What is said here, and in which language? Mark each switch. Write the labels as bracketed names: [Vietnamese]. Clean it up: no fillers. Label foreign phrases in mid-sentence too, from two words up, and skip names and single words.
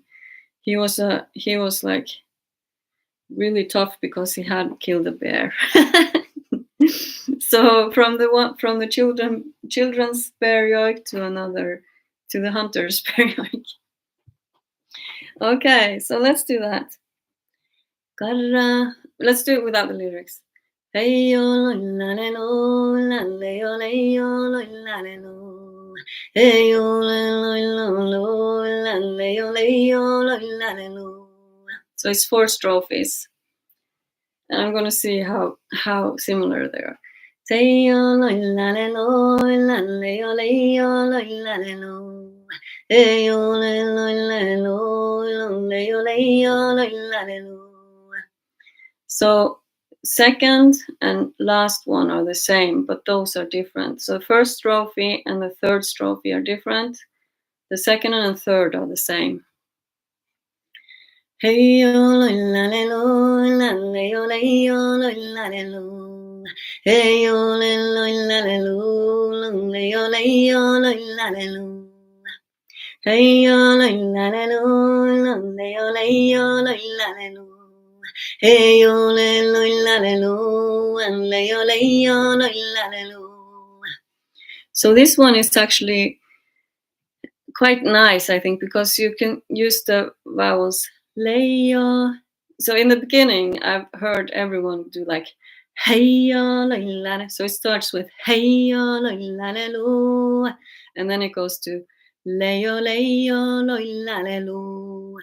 [English] He was like really tough because he had killed a bear. So from the children's bear yoik to the hunter's bear yoik. Okay, so let's do that. Let's do it without the lyrics. Hey yo la le lo la le yo la le lo. Hey yo la lo la le yo la le lo. So it's 4 strophes, and I'm gonna see how similar they are. Hey yo la le lo la le yo la le lo. Hey yo la lo la le lo. So second and last one are the same, but those are different. So first strophe and the third strophe are different. The second and the third are the same. Hey yo la le lo la le yo la le lo. Hey yo la le lo la le yo la le lo. Hey yo la le lo la le yo la le lo. Hey yo la le lo and le yo la le lo. So this one is actually quite nice, I think, because you can use the vowels le yo. So in the beginning, I've heard everyone do like Hey la. So it starts with hey la, and then it goes to leyo la.